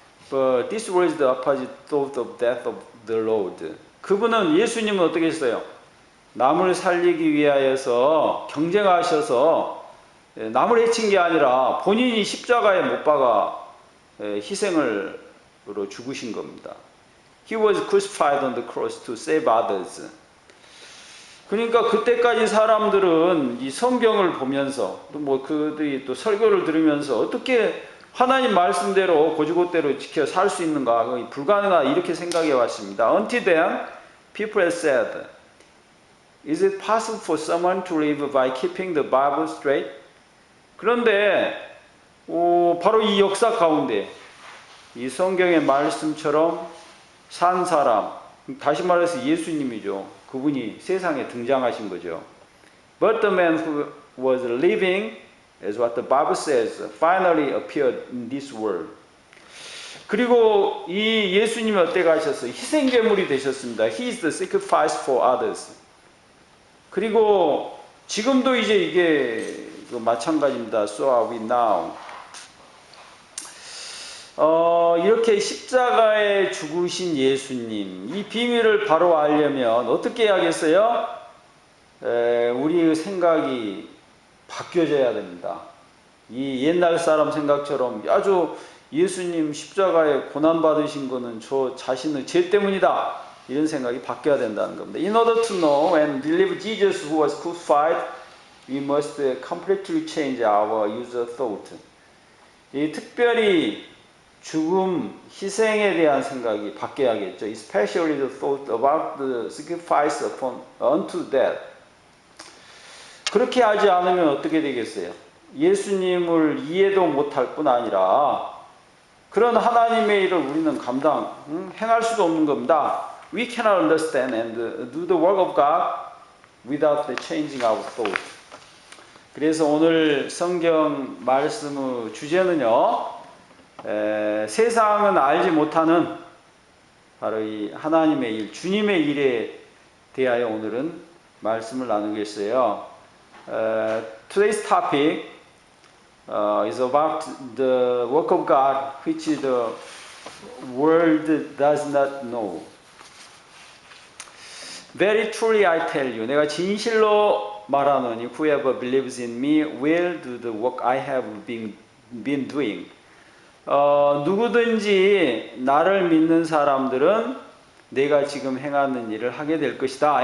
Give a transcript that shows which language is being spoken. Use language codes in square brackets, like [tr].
[en] But this was the opposite thought of death of the Lord. [ko] 그분은 예수님은 어떻게 했어요? 남을 살리기 위하여서 경쟁하셔서 남을 해친 게 아니라 본인이 십자가에 못 박아 희생으로 죽으신 겁니다. [en] He was crucified on the cross to save others. [ko] 그러니까 그때까지 사람들은 이 성경을 보면서 또 뭐 그들이 또 설교를 들으면서 어떻게 하나님 말씀대로 고지고대로 지켜 살 수 있는가 불가능하다 이렇게 생각해 왔습니다. [en] Until then, people have said, is it possible for someone to live by keeping the Bible straight? [ko] 그런데 바로 이 역사 가운데 이 성경의 말씀처럼 산 사람, 다시 말해서 예수님이죠. 그분이 세상에 등장하신 거죠. [en] But the man who was living, as what the Bible says, finally appeared in this world. [ko] 그리고 이 예수님이 어떻게 가셨어요? 희생제물이 되셨습니다. [en] He is the sacrifice for others. [ko] 그리고 지금도 이제 이게 마찬가지입니다. [en] So are we now. [ko] 이렇게 십자가에 죽으신 예수님, 이 비밀을 바로 알려면 어떻게 해야겠어요? 우리의 생각이 바뀌어져야 됩니다. 이 옛날 사람 생각처럼 아주 예수님 십자가에 고난받으신 거는 저 자신의 죄 때문이다. 이런 생각이 바뀌어야 된다는 겁니다. [en] In order to know and believe Jesus who was crucified, we must completely change our user thought. [ko] 이 특별히 죽음, 희생에 대한 생각이 바뀌어야겠죠. [en] Especially the thought about the sacrifice unto death. [ko] 그렇게 하지 않으면 어떻게 되겠어요? 예수님을 이해도 못할 뿐 아니라 그런 하나님의 일을 우리는 행할 수도 없는 겁니다. [en] We cannot understand and do the work of God without changing our thought. [ko] 그래서 오늘 성경 말씀의 주제는요, 세상은 알지 못하는 바로 이 하나님의 일, 주님의 일에 대하여 오늘은 말씀을 나누겠어요. [en] Today's topic is about the work of God which the world does not know. Very truly I tell you, [ko] 내가 진실로 말하노니 [en] whoever believes in me will do the work I have been doing. [ko] 누구든지 나를 믿는 사람들은 내가 지금 행하는 일을 하게 될 것이다.